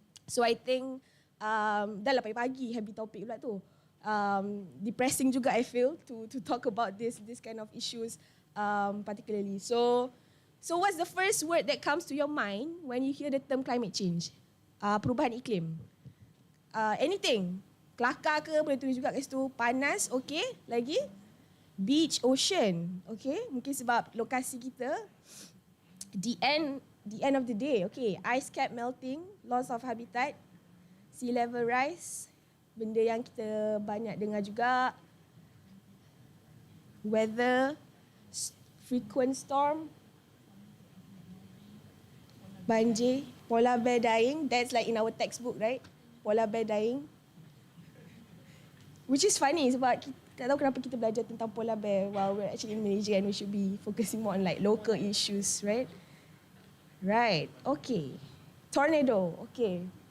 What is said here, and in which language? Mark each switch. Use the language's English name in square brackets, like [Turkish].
[English] So I think [Malay] dah lah pagi heavy topic pula tu. [English] Depressing juga I feel to talk about this kind of issues particularly. So what's the first word that comes to your mind when you hear the term climate change? [Malay] Perubahan iklim. [English] Anything. [Malay] Kelakar ke, boleh tulis juga kat situ. [English] Panas, okay. Lagi? Beach, ocean. Okay. [Malay] Mungkin sebab lokasi kita. [English] The end of the day. Okay. Ice cap melting, loss of habitat, sea level rise. [Malay] Benda yang kita banyak dengar juga. [English] Weather, frequent storm, banjir, polar bear dying. That's like in our textbook, right? Polar bear dying. Which is funny [Malay] sebab kita tak tahu kenapa kita belajar tentang [English] polar bear while we're actually in Malaysia and we should be focusing more on like local issues, right? Right. Okay. Tornado. Okay.